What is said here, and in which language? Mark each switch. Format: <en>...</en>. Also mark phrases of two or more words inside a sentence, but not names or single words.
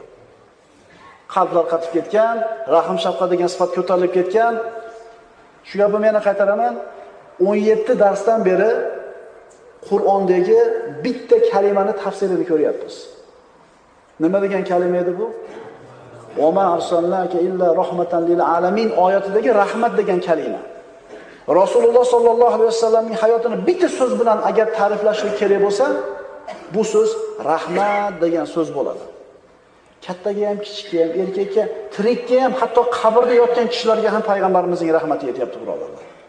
<uz>Qalblar qatib ketgan, rahm shafqat degan sifat ko'tarilib ketgan. Shu gapni men qaytaraman. 17 darsdan beri Qur'ondagi bitta kalimani tafsirini ko'ryapmiz. Nima degan kalima edi bu?</uz> <ar>"وما أرسلناك إلا رحمة للعالمين"</ar> <uz>oyatidagi rahmat degan kalima. Rasululloh</uz> <ar>صلى الله عليه وسلم</ar> <uz>hayotini bitta so'z bilan agar ta'riflashlik kerak bo'lsa, bu so'z rahmat degan so'z bo'ladi. Kattaga ham, kichikka ham, erkakka, tirikka ham, hatto qabrda yotgan kishilarga ham payg'ambarimizning rahmati yetyapti, birodarlar.</uz>